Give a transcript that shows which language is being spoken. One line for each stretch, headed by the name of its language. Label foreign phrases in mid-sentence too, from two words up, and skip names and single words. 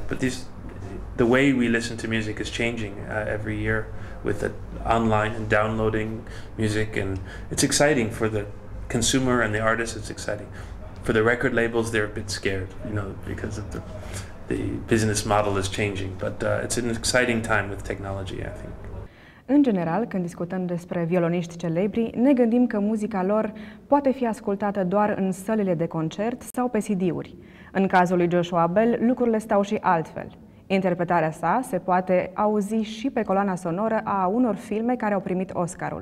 English: But the way we listen to music is changing every year with the online and downloading music, and it's exciting for the consumer and the artist. It's exciting for the record labels. They're a bit scared, you know, because of the business model is changing. But it's an exciting time with technology, I think.
Romanian: În general, când discutăm despre violoniști celebri, ne gândim că muzica lor poate fi ascultată doar în sălile de concert sau pe CD-uri. În cazul lui Josua Bell, lucrurile stau și altfel. Interpretarea sa se poate auzi și pe coloana sonoră a unor filme care au primit Oscarul.